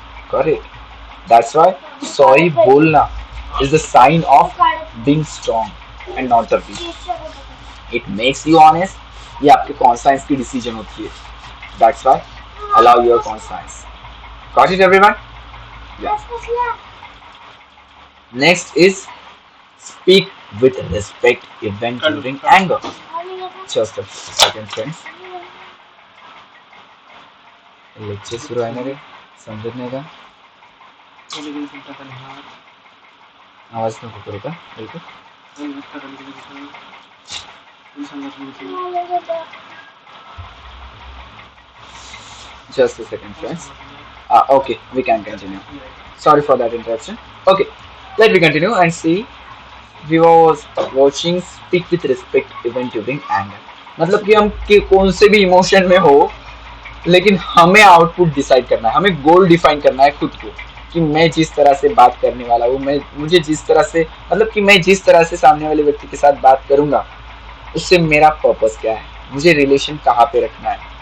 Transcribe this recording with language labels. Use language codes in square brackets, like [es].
[en] Correct? That's why sorry बोलना is the sign of being strong and not the weak. It makes you honest. [hi] ये आपके conscience की decision होती है। [en] That's why allow your conscience. Got it everyone? Next is speak with respect even during anger. Just a second friends. [hi] Lecture शुरू है ना रे, समझने का आवाज में करो का बिल्कुल। [en] Just a second friends. Okay, we can continue. Sorry for that interruption. Okay, let me continue and see. We was watching speak with respect even during anger. [hi] मतलब कि हम कौन से भी इमोशन में हो, लेकिन हमें आउटपुट डिसाइड करना है, हमें गोल डिफाइन करना है खुद को, कि मैं जिस तरह से बात करने वाला हूँ, मुझे जिस तरह से, मतलब कि मैं जिस तरह से सामने वाले व्यक्ति के साथ बात करूंगा, उससे मेरा पर्पस क्या है, मुझे रिलेशन कहाँ पे रखना है,